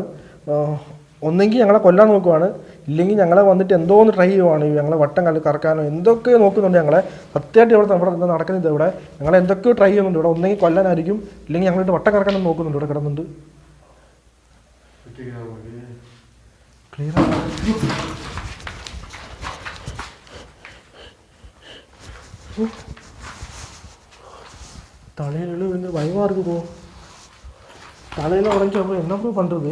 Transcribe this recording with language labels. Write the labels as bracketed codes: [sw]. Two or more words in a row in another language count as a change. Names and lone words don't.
[ml] ഒന്നെങ്കിൽ ഞങ്ങളെ കൊല്ലാൻ നോക്കുവാണ്, ഇല്ലെങ്കിൽ ഞങ്ങളെ വന്നിട്ട് എന്തോ ഒന്ന് ട്രൈ ചെയ്യുവാണ്. ഞങ്ങളെ വട്ടം കറക്കാനോ എന്തൊക്കെ നോക്കുന്നുണ്ട്. ഞങ്ങളെ സത്യമായിട്ട് ഇവിടെ നടക്കുന്നത് ഇവിടെ ഞങ്ങളെ എന്തൊക്കെയോ ട്രൈ ചെയ്യുന്നുണ്ട്. ഇവിടെ ഒന്നെങ്കിൽ കൊല്ലാനായിരിക്കും, ഇല്ലെങ്കിൽ ഞങ്ങളിട്ട് വട്ടം കറക്കാനോ നോക്കുന്നുണ്ട്. ഇവിടെ കിടന്നുണ്ട്. [ta] தலையில வந்து பயமா இருக்கு ப்ரோ. தலையில உடைஞ்சு அப்புறம் என்ன ப்ரோ பண்றது?